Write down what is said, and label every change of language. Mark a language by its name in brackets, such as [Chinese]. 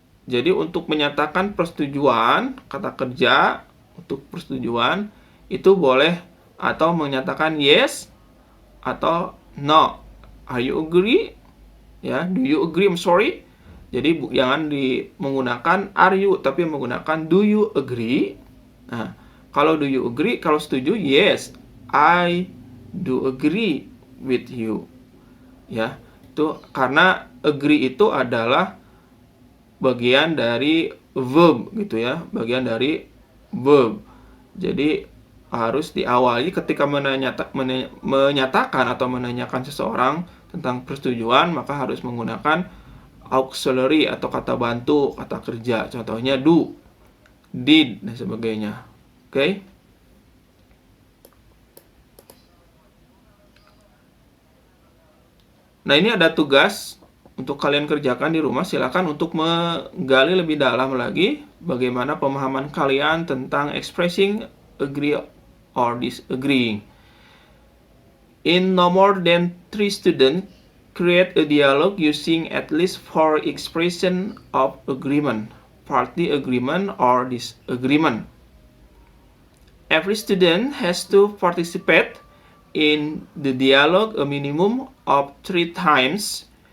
[Indonesian] Jadi untuk menyatakan persetujuan, kata kerja untuk persetujuan itu boleh atau menyatakan yes atau no. [English] Are you agree? Ya, do you agree? I'm sorry. [Indonesian] Jadi jangan menggunakan [English] are you, [Indonesian] tapi menggunakan [English] do you agree. [Indonesian] Nah, kalau [English] do you agree, [Indonesian] kalau setuju, [English] yes, I do agree with you. [Indonesian] Ya, itu karena agree itu adalah bagian dari verb gitu ya, bagian dari verb. Jadi harus diawali ketika menyatakan atau menanyakan seseorang tentang persetujuan, maka harus menggunakan auxiliary atau kata bantu, kata kerja. Contohnya do, did, dan sebagainya. Oke? Nah, ini ada tugas untuk kalian kerjakan di rumah. Silakan untuk menggali lebih dalam lagi bagaimana pemahaman kalian tentang [English] expressing agree or disagree. In no more than 3 students, create a dialogue using at least 4 expression of agreement, partly agreement, or disagreement. Every student has to participate in the dialogue a minimum of 3 times.